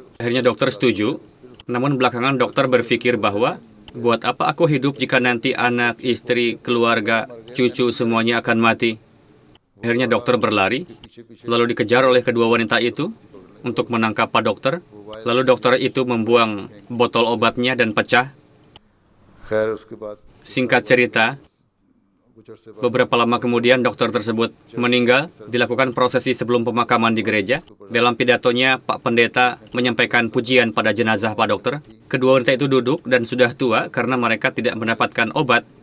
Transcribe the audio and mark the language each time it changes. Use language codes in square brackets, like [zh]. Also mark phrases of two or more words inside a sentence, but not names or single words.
[id] Akhirnya dokter setuju, namun belakangan dokter berpikir bahwa, buat apa aku hidup jika nanti anak, istri, keluarga, cucu semuanya akan mati? Akhirnya dokter berlari, lalu dikejar oleh kedua wanita itu untuk menangkap Pak Dokter. Lalu dokter itu membuang botol obatnya dan pecah. [ur] خیر اس کے بعد [id] Singkat cerita, beberapa lama kemudian dokter tersebut meninggal. Dilakukan prosesi sebelum pemakaman di gereja. Dalam pidatonya, Pak Pendeta menyampaikan pujian pada jenazah Pak Dokter. Kedua wanita itu duduk dan sudah tua karena mereka tidak mendapatkan obat.